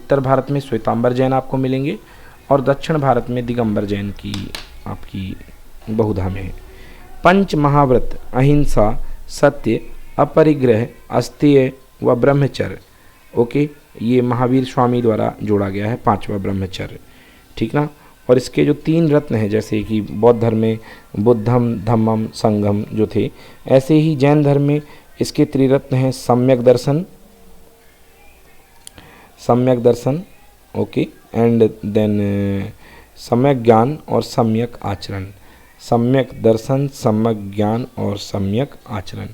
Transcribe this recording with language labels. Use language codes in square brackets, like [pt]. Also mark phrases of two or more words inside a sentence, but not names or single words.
[hi] उत्तर भारत में श्वेतांबर जैन आपको मिलेंगे और दक्षिण भारत में दिगंबर जैन की आपकी बहुधा में है। पंच महाव्रत अहिंसा, सत्य, अपरिग्रह, अस्तेय व ब्रह्मचर्य। ओके, ये महावीर स्वामी द्वारा जोड़ा गया है, पांचवा ब्रह्मचर्य। ठीक ना। और इसके जो 3 रत्न हैं, जैसे कि बौद्ध धर्म में बुद्धम, धम्मम, संघम जो थे, ऐसे ही जैन धर्म में इसके त्रिरत्न हैं, सम्यक दर्शन, ओके, [en] and then [hi] सम्यक ज्ञान और सम्यक आचरण। सम्यक दर्शन, सम्यक ज्ञान और सम्यक आचरण।